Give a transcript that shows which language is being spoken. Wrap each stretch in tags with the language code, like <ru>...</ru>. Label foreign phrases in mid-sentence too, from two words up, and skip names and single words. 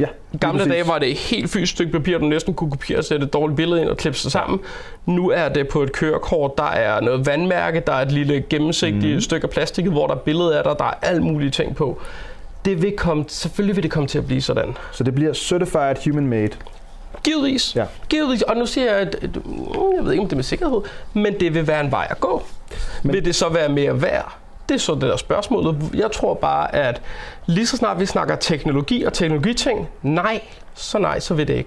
<da>i gamle dage var det et helt fysisk stykke papir, du næsten kunne kopiere og sætte et dårligt billede ind og klippe sig sammen. Nu er det på et kørekort, der er noget vandmærke, der er et lille gennemsigtigt stykke af plastik, hvor der er billede af dig, der er alle mulige ting på. Selvfølgelig vil det komme til at blive sådan. Så det bliver</da> <en>certified human made.</en> <da>Givetvis. Ja. Givetvis. Og nu siger jeg, at jeg ved ikke, om det er med sikkerhed, men det vil være en vej at gå. Vil det så være mere værd? Det er så det der spørgsmålet. Jeg tror bare, at lige så snart vi snakker teknologi og teknologiting, så vil det ikke.</da>